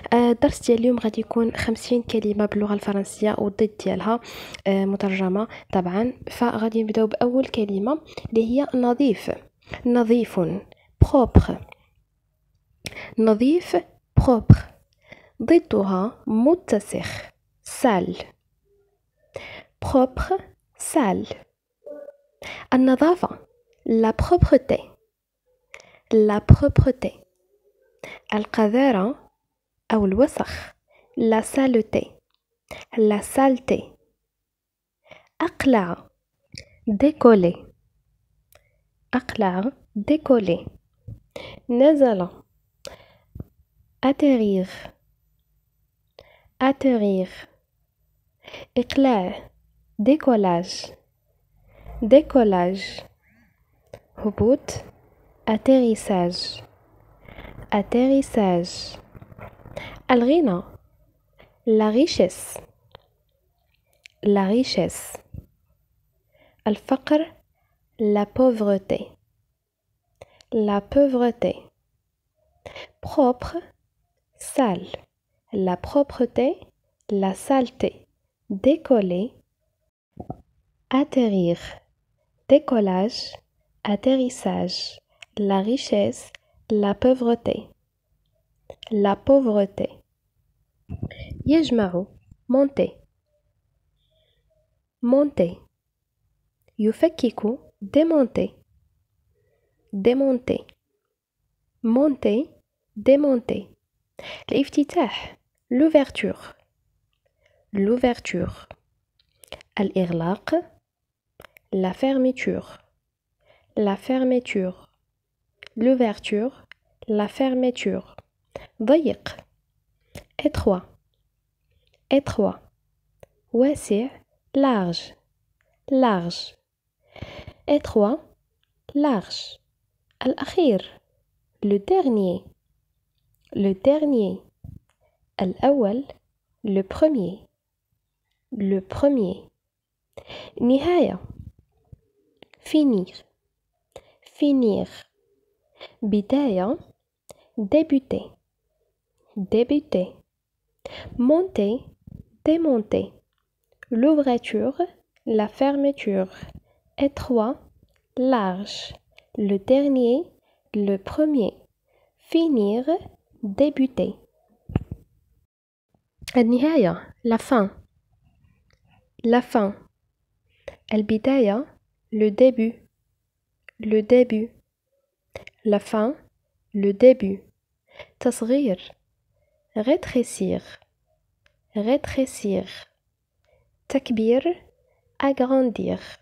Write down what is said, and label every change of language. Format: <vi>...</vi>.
<ar>الدرس ديال اليوم غادي يكون 50 كلمه باللغه الفرنسيه والضد ديالها مترجمه طبعا. فغادي نبداو باول كلمه اللي هي نظيف. نظيف propre. نظيف propre. ضدها متسخ sale.</ar> <fr>propre sale. النظافة la propreté. la propreté.</fr> <ar>القذارة أو الوسخ</ar> <fr>la saleté. la saleté.</fr> <ar>أقلع décoller. أقلع décoller.</ar> <fr>نزل atterrir. atterrir. إقلاع décollage. décollage.</fr> <ar>هبوط atterrissage.</ar> <fr>atterrissage. الغنى la richesse. la richesse. الفقر la pauvreté. la pauvreté. propre sale. la propreté la saleté. décoller atterrir. décollage atterrissage. la richesse la pauvreté. la pauvreté.</fr> <ar>يجمع monter.</ar> <fr>monter. يفكك démonter. démonter. monter démonter. الافتتاح l'ouverture. l'ouverture. الإغلاق la fermeture. la fermeture. l'ouverture la fermeture. ضيق étroit. étroit. واسع large. large. étroit large. الأخير le dernier. le dernier. الأول le premier. le premier. نهاية finir. finir.</fr> <ar>بداية débuter.</ar> <fr>débuter. monter démonter. l'ouverture la fermeture. étroit large. le dernier le premier. finir débuter. النهاية la fin. la fin. البداية le début. le début. la fin le début. تصغير rétrécir. rétrécir.</fr> <ar>تكبير agrandir.</ar>